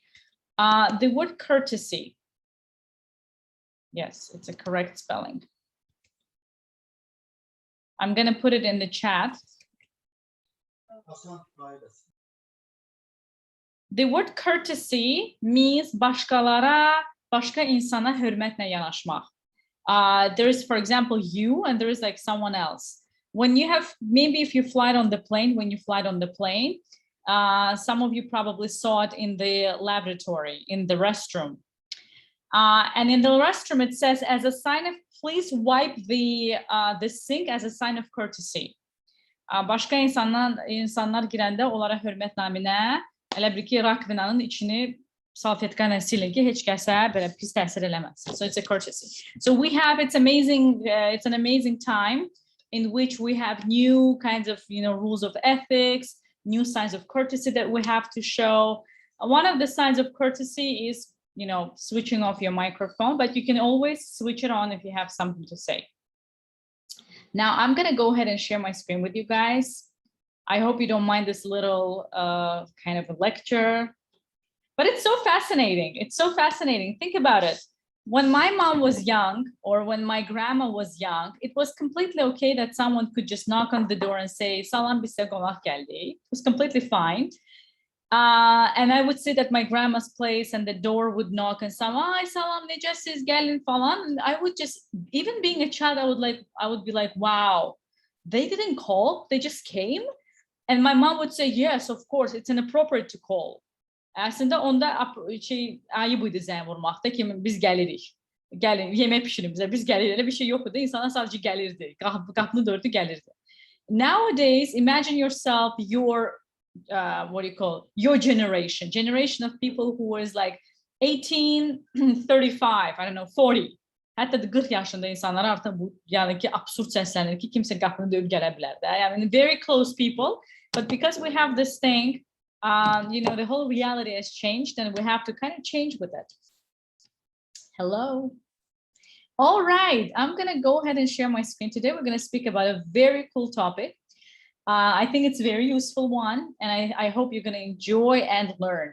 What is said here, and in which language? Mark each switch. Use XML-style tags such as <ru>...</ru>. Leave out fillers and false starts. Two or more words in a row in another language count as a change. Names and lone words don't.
<en>The word courtesy. Yes, it's a correct spelling. I'm going to put it in the chat. The word courtesy means</en> <az>başqa insana hörmətlə yanaşmaq.</az> <en>There is, for example, you, and there is like someone else. When you have, maybe if you fly on the plane, some of you probably saw it in the lavatory, in the restroom. And in the restroom, it says, as a sign of, please wipe the sink as a sign of courtesy.</en> <az>Başqa insanlar girəndə onlara hörmət naminə elə bir ki, rakvinanın içini salfetka ilə silin ki, heç kəsə belə pis təsir eləməsin.</az> <en>So it's a courtesy. So we have, it's amazing, it's an amazing time in which we have new kinds of, you know, rules of ethics, new signs of courtesy that we have to show. One of the signs of courtesy is, you know, switching off your microphone, but you can always switch it on if you have something to say. Now I'm going to go ahead and share my screen with you guys. I hope you don't mind this little kind of a lecture. But it's so fascinating. It's so fascinating. Think about it. When my mom was young, or when my grandma was young, it was completely okay that someone could just knock on the door and say,</en> <az>"Salam, bizə qonaq gəldi."</az> <en>It was completely fine. And I would sit at my grandma's place and the door would knock and say,</en> <az>"Ay, salam, necəsiz, gəlin falan."</az> <en>And I would just, even being a child, I would be like, wow, they didn't call, they just came. And my mom would say, yes, of course, it's inappropriate to call.</en> <az>Aslında onda ayıb idi zəng vurmaqda ki, biz gəlirik. Gəlin, yemək pişirin bizə, biz gəlirik. Elə bir şey yox idi. İnsanlar sadəcə gəlirdi. Qapını dördü gəlirdi.</az> <en>Nowadays, imagine yourself, your what do you call, your generation of people who was like 18, 35, I don't know, 40.</en> <az>Hətta da 40 yaşında insanlar artıq bu, yəni ki, absurd səslənir ki, kimsə qapını döyüb gələ bilər də.</az> <en>I mean, very close people, but because we have this thing, you know, the whole reality has changed and we have to kind of change with it. Hello. All right, I'm going to go ahead and share my screen. Today, we're going to speak about a very cool topic. I think it's a very useful one, and I hope you're going to enjoy and learn.</en>